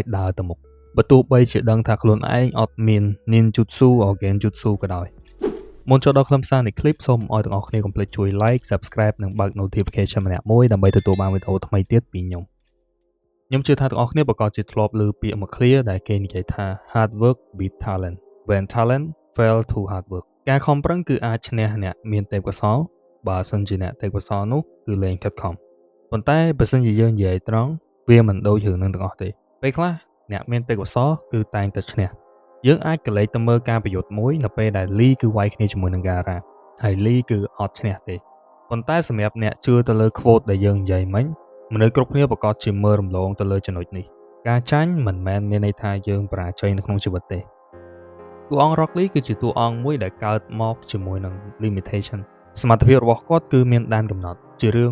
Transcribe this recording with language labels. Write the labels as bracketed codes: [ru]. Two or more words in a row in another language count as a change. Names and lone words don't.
[km] ដើរទៅមុខបើទោះបីជាដឹងថាខ្លួនឯងអត់មាន ninjutsu ឬ genjutsu ក៏ដោយមុនចូលដល់ខ្លឹមសារនៃ clip សូមឲ្យទាំងអស់គ្នាកុំភ្លេចជួយ [en] like subscribe [km] និងបើក notification ម្នាក់មួយដើម្បីទទួលបានវីដេអូថ្មីទៀតពីខ្ញុំជឿថាទាំងអស់គ្នាប្រកា សជាធ្លាប់ឮពាក្យមួយឃ្លាដែលគេនិយាយថា [en] hard work beat talent when talent fail to hard work [km] ការខំប្រឹងគឺអាចឈ្នះអ្នកមានទេពកោសល្យបើសិនជាអ្នកទេពកោសល្យ នោះគឺលែងខិតខំប៉ុន្តែបើសិនជាយើងនិយាយត្រង់វាមិនដូចរឿងនឹងទាំងអស់ទេពេលខ្លះអ្នកមានទេពកោសល្យគឺ តែងតែឈ្នះយើងអាចកលេចទៅមើលការប្រយុទ្ធមួយនៅពេលដែលលីគឺវាយគ្នាជាមួយនឹងការ៉ាហើយលីគឺអត់ឈ្នះទេប៉ុន្តែសម្រាប់អ្នកជឿទៅលើ quote ដែលយើងនិយាយមិញមនុស្សគ្រប់គ្នាប្រកាសជាមើលរំលងទៅលើចំណុចនេះការចាញ់មិនមែនមានន័យថាយើងបរាជ័យនៅក្នុងជីវិតទេតួអង្គ Rock Lee គឺជាតួអង្គមួយដែលកើតមកជាមួយនឹង limitation សមត្ថភាពរបស់គាត់គឺមានដែនកំណត់ជារឿង